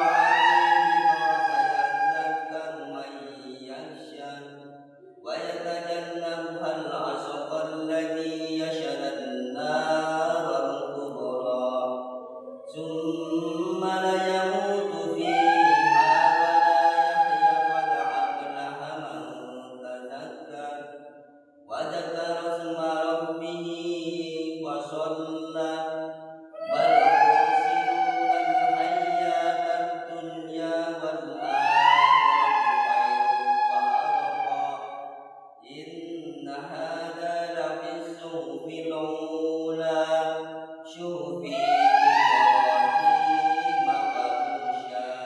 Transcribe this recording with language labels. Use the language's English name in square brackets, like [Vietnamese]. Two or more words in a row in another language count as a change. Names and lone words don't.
[Arabic] فعل الذكرى سيذكر من يخشى ويتجنبها الأشقى الذي يشقى النار الكبرى ثم لا يموت فيها ولا يحيى قد أفلح من تذكر وذكر اسم ربه وصلى بل تؤثرون الحياة الدنيا والآخرة خير وأبقى إن هذا لفي الصحف الأولى صحف إبراهيم وموسى.